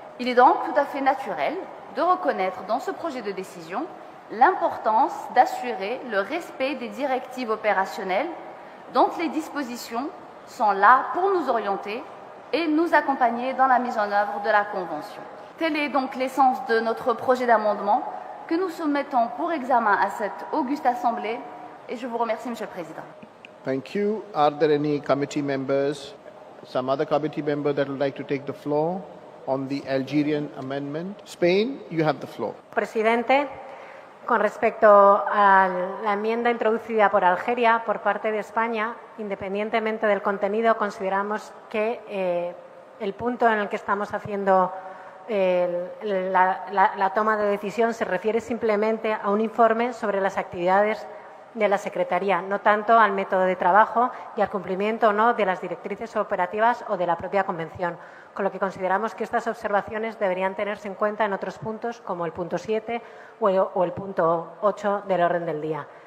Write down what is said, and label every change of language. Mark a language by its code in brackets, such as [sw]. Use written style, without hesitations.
[fr] Il est donc tout à fait naturel de reconnaître dans ce projet de décision l'importance d'assurer le respect des directives opérationnelles dont les dispositions sont là pour nous orienter et nous accompagner dans la mise en œuvre de la Convention. Tel est donc l'essence de notre projet d'amendement que nous soumettons pour examen à cette auguste Assemblée et je vous remercie, Monsieur le Président. [en] Thank you. Are there any committee members, some other committee member that would like to take the floor on the Algerian amendment? Spain, you have the floor. [es] Presidente, con respecto a la enmienda introducida por Algeria por parte de España, independientemente del contenido, consideramos que el punto en el que estamos haciendo la toma de decisión se refiere simplemente a un informe sobre las actividades de la Secretaría, no tanto al método de trabajo y al cumplimiento o no de las directrices operativas o de la propia Convención, con lo que consideramos que estas observaciones deberían tenerse en cuenta en otros puntos, como el punto 7 o el punto 8 del orden del día.